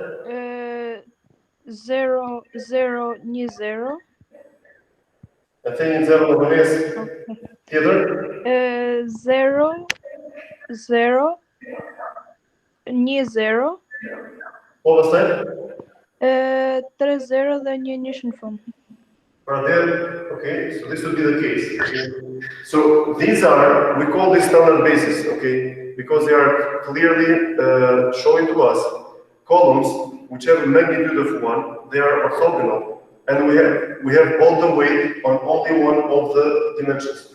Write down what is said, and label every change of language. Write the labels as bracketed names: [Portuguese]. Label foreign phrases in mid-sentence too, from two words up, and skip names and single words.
[Albanian] 0 0 1 0 e theni 0 në vonesë tjetër 0 0 1 0 po pastaj 3 0 dhe 1 1 në fund. [English] Okay, so this would be the case. Okay? So these are, we call this standard basis, okay, because they are clearly showing to us columns which have a magnitude of 1, they are orthogonal, and we have all the weight on only one of the dimensions.